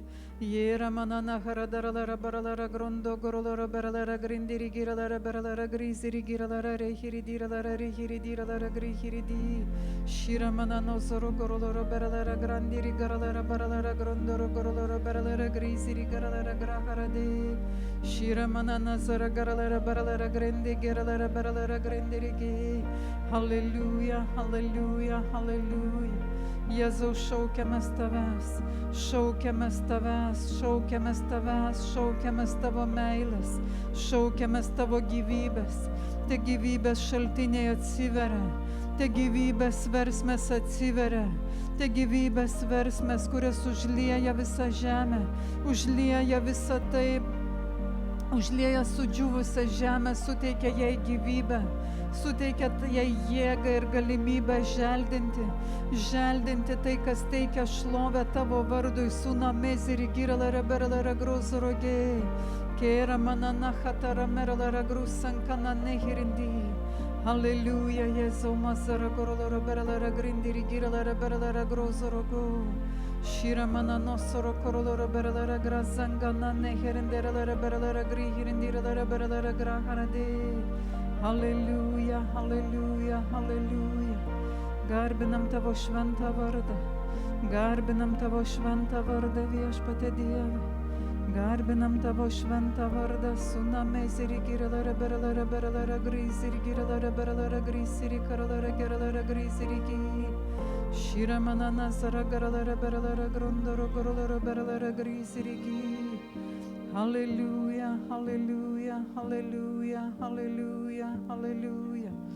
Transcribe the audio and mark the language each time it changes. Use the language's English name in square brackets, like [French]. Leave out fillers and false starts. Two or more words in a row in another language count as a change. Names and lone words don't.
[Lithuanian] Yera mana naharandarala baralara grondo goroloro beralara grindiri giralara beralara grisiri giralara rehiridirala rehiridirala grihiridi. Shira mana nozoro goroloro beralara grandiri garalara baralara grondoro goroloro beralara grisiri garalara graharade. Shira mana nazara garalara baralara grende garalara beralara grendirigi. Halleluja, halleluja, halleluja. Jėzau, šaukiamės tavęs, šaukiamės tavęs, šaukiamės tavęs, šaukiamės tavo meilės, šaukiamės tavo gyvybės. Te gyvybės šaltiniai atsiveria, te gyvybės versmės atsiveria, te gyvybės versmės, kurias užlieja visą žemę, užlieja visą tai, užlieja sudžiūvusią žemę, suteikia jai gyvybę. Suteikia jai jėgą ir galimybę želdinti tai, kas teikia šlovę tavo vardui. Suna meziri giralara beralara grozorogė, kėra manana hatara meralara grusankana nehirindi. Halleluja, Jėzau, mazara goroloro beralara grindiri giralara beralara grozorogo. Shira mana nosoro koroloro beralara grazangana nehirinderala beralara grihirindirala beralara graharade. Halleluja, halleluja, halleluja. Garbinam tavo šventą vardą. Garbinam tavo šventą vardą, Viešpatie Dieve. Garbinam tavo šventą vardą. Suna meziri giralara beralara beralara grisiri giralara beralara grisiri karalara giralara grisiri gi. Shira mana nazara garalara beralara grondoro gorolara beralara grisiri gi. Halleluja, halleluja, halleluja, halleluja, halleluja.